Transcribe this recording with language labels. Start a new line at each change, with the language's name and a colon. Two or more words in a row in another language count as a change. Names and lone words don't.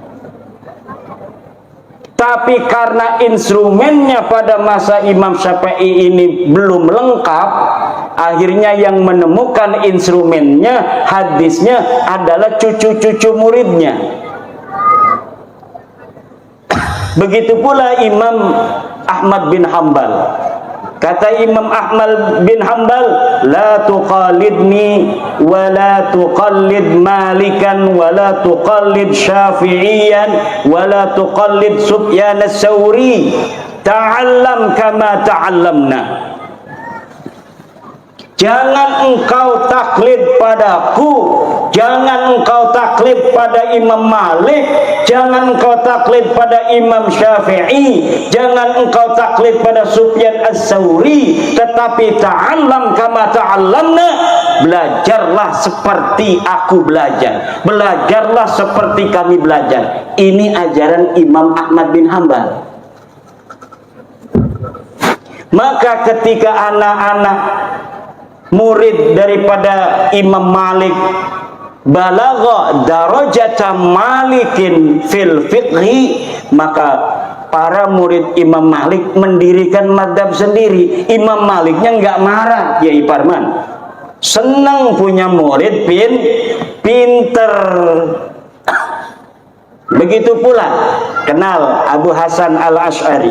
Indonesian: Tapi karena instrumennya pada masa Imam Syafi'i ini belum lengkap, akhirnya yang menemukan instrumennya, hadisnya adalah cucu-cucu muridnya. Begitu pula Imam Ahmad bin Hambal. Kata Imam Ahmad bin Hambal,
Arabic: لا تقلدني ولا تقلد مالكا ولا تقلد الشافعي ولا تقلد سفيان الثوري تعلم كما تعلمنا.
Indonesian: Jangan engkau taklid padaku, jangan engkau taklid pada Imam Malik, jangan engkau taklid pada Imam Syafi'i, jangan engkau taklid pada Sufyan as-Sawri, tetapi
Arabic: تعلم كما تعلمنا,
Indonesian: belajarlah seperti aku belajar, belajarlah seperti kami belajar. Ini ajaran Imam Ahmad bin Hambal. Maka ketika anak-anak murid daripada Imam Malik
Arabic: بلغ درجة مالك في الفقه,
Indonesian: maka para murid Imam Malik mendirikan madhab sendiri. Imam Maliknya nggak marah, Kiai Parman, senang punya murid pinter. Begitu pula kenal Abu Hasan al-Asy'ari.